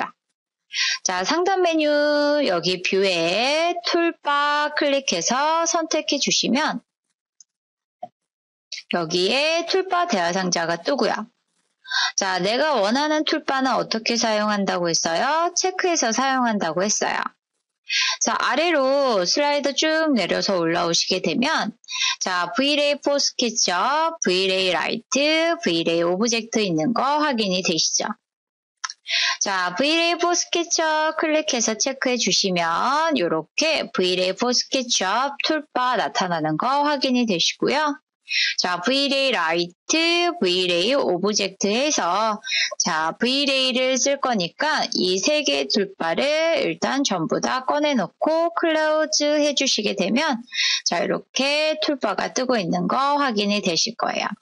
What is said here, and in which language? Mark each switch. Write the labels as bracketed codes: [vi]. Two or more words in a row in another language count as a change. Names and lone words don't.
[ko] 자, 상단 메뉴 여기 뷰에 툴바 클릭해서 선택해 주시면 여기에 툴바 대화상자가 뜨고요. 자, 내가 원하는 툴바는 어떻게 사용한다고 했어요? 체크해서 사용한다고 했어요. 자, 아래로 슬라이드 쭉 내려서 올라오시게 되면 자, V-Ray for SketchUp, V-Ray Lite, V-Ray 오브젝트 있는 거 확인이 되시죠? 자, V-Ray for SketchUp 클릭해서 체크해 주시면 이렇게 V-Ray for SketchUp 툴바 나타나는 거 확인이 되시고요. 자, V-Ray Lite, V-Ray 오브젝트 해서 자, V-Ray를 쓸 거니까 이 세 개의 툴바를 일단 전부 다 꺼내놓고 클로즈 해주시게 되면 자, 이렇게 툴바가 뜨고 있는 거 확인이 되실 거예요.